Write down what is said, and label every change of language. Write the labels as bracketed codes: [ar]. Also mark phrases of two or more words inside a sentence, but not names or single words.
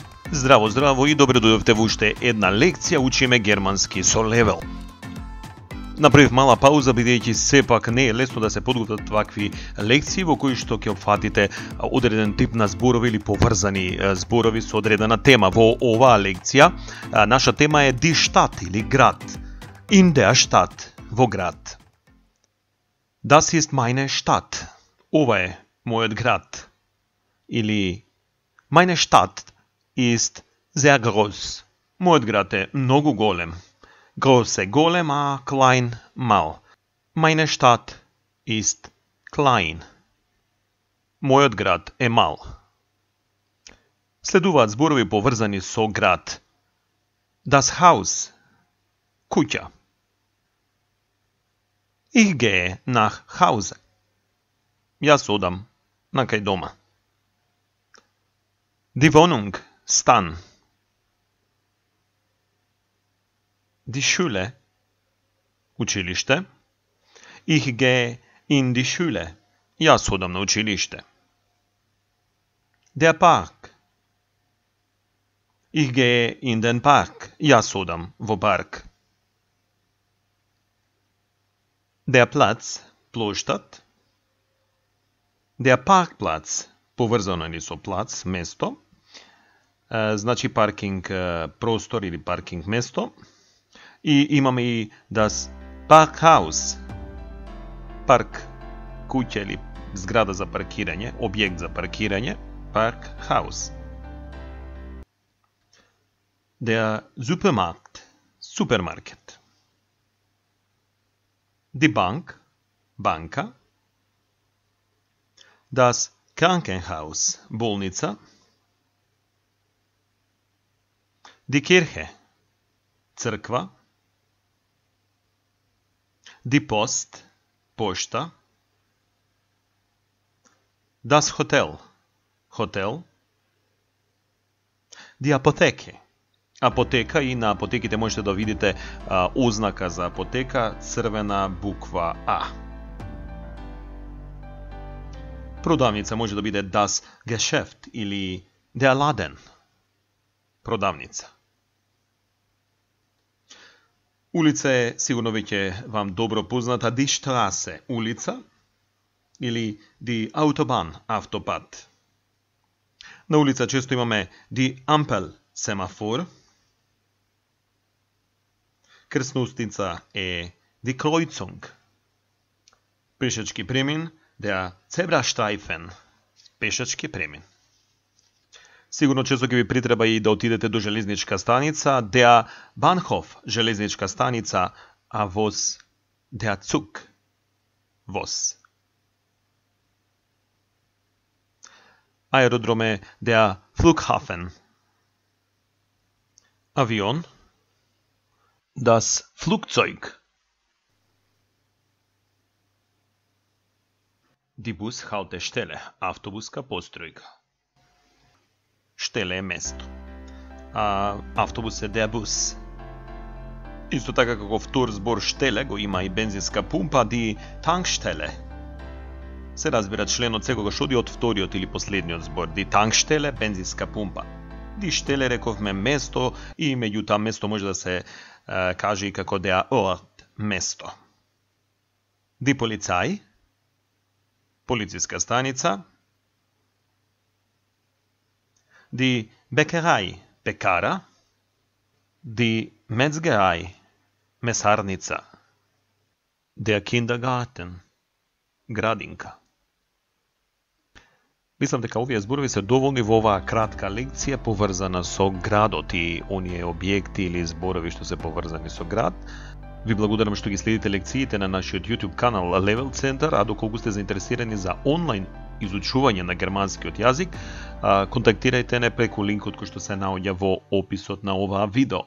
[mk] Здраво, здраво и добре дојдовте во уште една лекција, учиме германски со Левел. Направив мала пауза, бидејќи сепак не е лесно да се подготват вакви лекции во кои што ќе опфатите одреден тип на зборови или поврзани зборови со одредена тема. Во оваа лекција наша тема е [de] die Stadt [mk] или град. [de] In der Stadt, [mk] во град. [de] Das ist meine Stadt. [mk] Ова е мојот град. Или [de] meine Stadt ist sehr groß. [mk] Мојот град е многу голем. Groß е голем, а klein мал. [de] Meine Stadt ist klein. [mk] Мојот град е мал. Следуваат зборови поврзани со град. [de] Das Haus. Куќа. Ich gehe nach Hause. [mk] Јас одам на кај дома. [de] Die Wohnung. Stan. Die Schule. Училиште. Ich gehe in die Schule. [mk] Јас одам на училиште. [de] Der Park. Ich gehe in den Park. [mk] Јас одам во парк. [de] Der Platz. Плоштад. Der Parkplatz. [mk] Поврзано ни со плац, место. Значи паркинг простор или паркинг место. И имаме и [de] das Parkhaus. [mk] Парк, куќа или зграда за паркирање, објект за паркирање, [de] Parkhaus. Der Supermarkt, супермаркет. Die Bank, банка. Das Krankenhaus, болница. Die Kirche, црква. Die Post, пошта. Das Hotel, хотел. Die Apotheke, [mk] апотека, и на апотеките можете да видите ознака за апотека, црвена буква А. Продавница може да биде [de] das Geschäft [mk] или [de] der Laden. [mk] Продавница. Улица е сигурно веќе вам добро позната, [de] die Straße, [mk] улица, или [de] die Autobahn, [mk] автопат. На улица често имаме [de] die Ampel, [mk] семафор. Крстнустица е [de] die Kreuzung. [mk] Пешачки премин, [de] der Zebrastreifen, [mk] пешачки премин. Сигурно често ќе ви притреба и да отидете до железничка станица, [de] der Bahnhof, [mk] железничка станица, а voz, [de] der Zug, [mk] voz. Аеродром е [de] der Flughafen. Авион, das Flugzeug. Die Bushaltestelle, [mk] автобуска постројка. Штеле е место. А автобус е [de] der Bus. [mk] Исто така како втор збор штеле го има и бензинска пумпа, [de] die Tankstelle. [mk] Се разбира членот секогаш оди од вториот или последниот збор. [de] Die Tankstelle, [mk] бензинска пумпа. [de] Die Stelle [mk] рековме место и меѓутоа место може да се каже и како [de] der Ort, [mk] место. [de] Die Polizei, [mk] полициска станица. [de] Die Bäckerei, пекара. Die Metzgerei, месарница. Der Kindergarten, [mk] градинка. Мислам дека овие зборови се доволни во оваа кратка лекција поврзана со градот и оние објекти или зборови што се поврзани со град. Ви благодарам што ги следите лекциите на нашиот YouTube канал Level Center, а доколку сте заинтересирани за онлайн изучување на германскиот јазик, контактирајте не преку линкот кој што се наоѓа во описот на оваа видео.